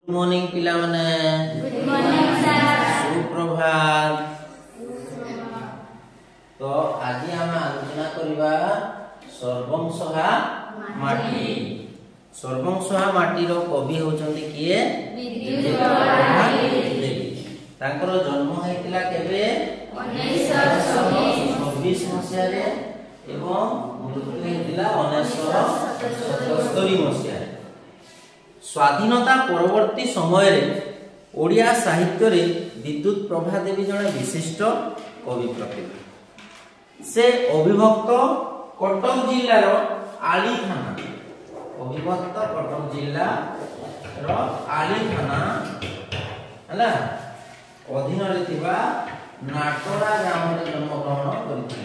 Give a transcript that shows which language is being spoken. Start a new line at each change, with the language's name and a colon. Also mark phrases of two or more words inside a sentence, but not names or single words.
English: good morning
Odia: ପିଲା ମାନେ।
English: good morning sir.
Odia: ସୁପ୍ରଭାତ। ତୋ ଆଜି ହମ ଆଲୋଚନା କରିବା ସର୍ବଂସହା ମାଟି। ସର୍ବଂସହା ମାଟି ର କବି ହେଉଛନ୍ତି କିଏ ବିଦ୍ୟୁତପ୍ରଭା ଦେବୀ। ତାଙ୍କର ଜନ୍ମ ହୋଇଥିଲା କେବେ 1926 ମସିହା ରେ ଏବଂ ମୃତ୍ୟୁ ହୋଇଥିଲା 1977 ମସିହା। ସ୍ୱାଧୀନତା ପରବର୍ତ୍ତୀ ସମୟ ରେ ଓଡ଼ିଆ ସାହିତ୍ୟ ରେ ବିଦ୍ୟୁତ ପ୍ରଭା ଦେବୀ ଜଣେ ବିଶିଷ୍ଟ କବି ପ୍ରତିଭା। ସେ ଅବିଭକ୍ତ କଟକ ଜିଲ୍ଲା ର ଆଳି ଥାନା ଅବିଭକ୍ତ କଟକ ଜିଲ୍ଲା ର ଆଳି ଥାନା ହଳା ଅଧୀନ ରେ ଥିବା ନାଟୋରା ଗାଁ ରେ ଜନ୍ମ ଗ୍ରହଣ କରିଥିଲେ।